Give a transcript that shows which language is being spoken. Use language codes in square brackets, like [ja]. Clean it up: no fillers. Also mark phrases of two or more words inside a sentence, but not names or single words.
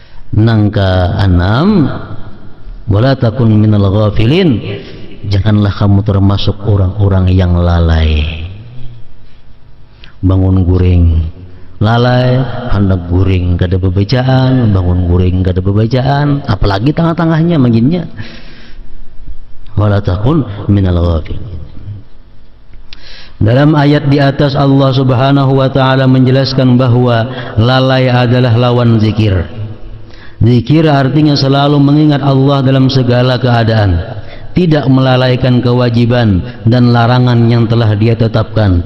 [id] Nangka 6, [ar] ولا تكن من الغافلين, [id] janganlah kamu termasuk orang-orang yang lalai. [bjn] Bangun guring lalai, hendak guring gak ada bebacaan, bangun guring gak ada bebacaan, apalagi tengah-tengahnya maginnya. [ar] ولا تكن من الغافلين. [id] Dalam ayat di atas Allah [ar] سبحانه وتعالى [id] menjelaskan bahwa lalai adalah lawan zikir. Zikir artinya selalu mengingat Allah dalam segala keadaan, tidak melalaikan kewajiban dan larangan yang telah Dia tetapkan.